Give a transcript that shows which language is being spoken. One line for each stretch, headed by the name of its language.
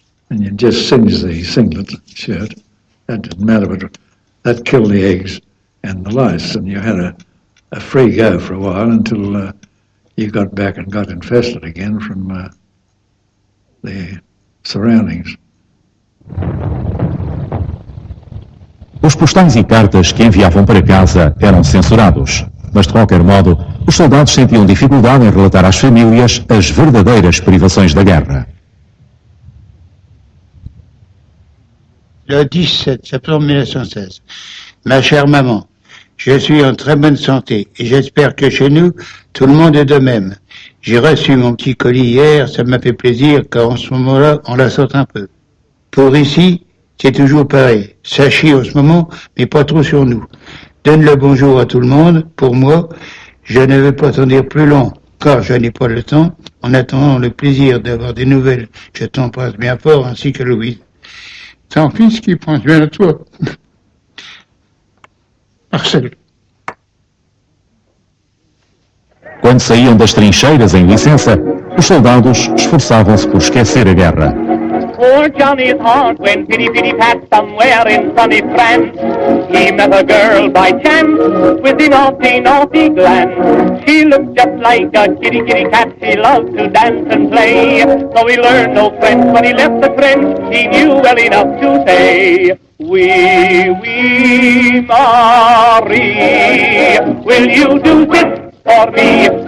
English: And you just singe the singlet shirt. That didn't matter, but that killed the eggs and the lice, and you had a free go for a while until you got back and got infested again from the surroundings.
Portuguese: Os postais e cartas que enviavam para casa eram censurados, mas de qualquer modo, os soldados sentiam dificuldade em relatar às famílias as verdadeiras privações da guerra.
French: Le 17 septembre 1916. Ma chère maman, je suis en très bonne santé et j'espère que chez nous, tout le monde est de même. J'ai reçu mon petit colis hier, ça m'a fait plaisir car en ce moment-là, on la sort un peu. Pour ici, c'est toujours pareil. Ça chie en ce moment, mais pas trop sur nous. Donne le bonjour à tout le monde. Pour moi, je ne vais pas t'en dire plus long, car je n'ai pas le temps. En attendant le plaisir d'avoir des nouvelles, je t'embrasse bien fort, ainsi que Louise. Ton fils qui pense bien à toi. Marcel.
Portuguese: Quando saíam das trincheiras em licença, os soldados esforçavam-se por esquecer a guerra.
English: Poor Johnny's heart went pity-pity-pat somewhere in sunny France. He met a girl by chance with the naughty glance. She looked just like a kitty-cat. She loved to dance and play. So he learned no French. When he left the French, he knew well enough to say,
French: Oui, Marie,
English: will you do this for me?